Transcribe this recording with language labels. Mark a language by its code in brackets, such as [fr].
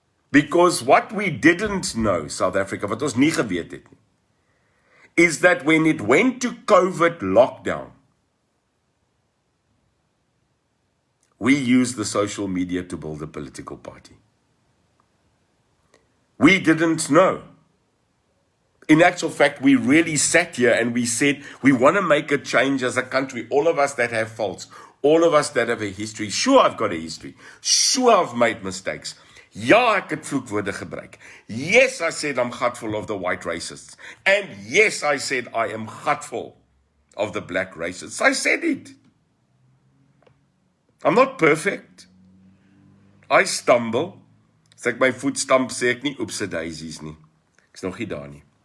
[en] Because what we didn't know, South Africa, [af] wat ons nie geweet het nie, [en] is that when it went to COVID lockdown, we used the social media to build a political party. We didn't know. In actual fact, we really sat here and we said, we want to make a change as a country. All of us that have faults, all of us that have a history. Sure, I've got a history. Sure, I've made mistakes. [af] Ja, ek het vloekwoorde gebruik. [en] Yes, I said I'm gutful of the white racists. And yes, I said I am gutful of the black racists. I said it. I'm not perfect. I stumble. [af] As ek my voet stamp, sê ek nie, oepse daisies nie. Ek's nog nie daar nie.